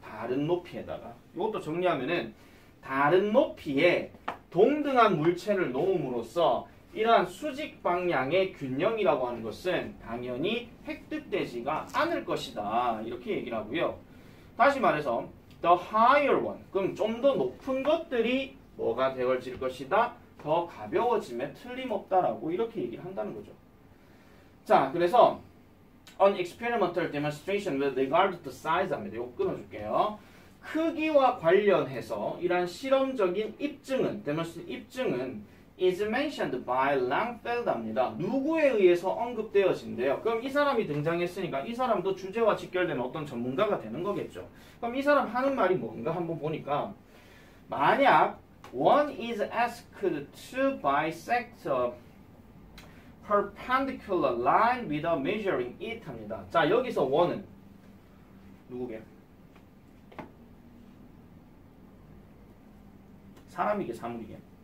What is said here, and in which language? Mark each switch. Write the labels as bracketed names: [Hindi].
[Korean] 다른 높이에다가. 이것도 정리하면은 다른 높이에 동등한 물체를 놓음으로써 이러한 수직 방향의 균형이라고 하는 것은 당연히 획득되지가 않을 것이다. 이렇게 얘기를 하고요. 다시 말해서 [English] the higher one, [Korean] 그럼 좀 더 높은 것들이 뭐가 되어질 것이다? 더 가벼워짐에 틀림없다라고 이렇게 얘기를 한다는 거죠. 자, 그래서 [English] an experimental demonstration with regard to size [Korean] 합니다. 이거 끊어줄게요. 크기와 관련해서 이러한 실험적인 입증은, 입증은 [English] is mentioned by Langfeld [Korean] 입니다. 누구에 의해서 언급되어진대요. 그럼 이 사람이 등장했으니까 이 사람도 주제와 직결되는 어떤 전문가가 되는 거겠죠. 그럼 이 사람 하는 말이 뭔가 한번 보니까, 만약 [English] one is asked to bisect a perpendicular line without measuring it [Korean] 합니다. 자, 여기서 one은 누구게? 사람이게, 사물이게?